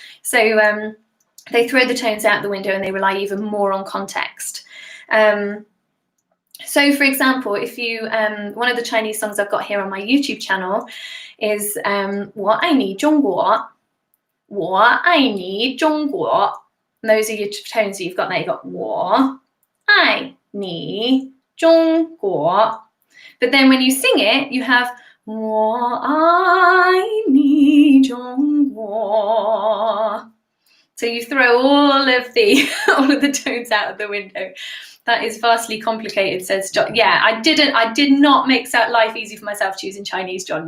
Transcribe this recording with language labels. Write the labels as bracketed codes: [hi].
[en] So they throw the tones out the window and they rely even more on context. So for example, if you one of the Chinese songs I've got here on my YouTube channel is [zh] 我爱你中国 我爱你中国. [en] And those are your tones that you've got there. You've got [zh] 我爱你中国. [en] But then when you sing it, you have [zh] 我爱你中国. [en] So you throw all of the tones out of the window. That is vastly complicated, says John. Yeah, I did not make life easy for myself choosing Chinese, John.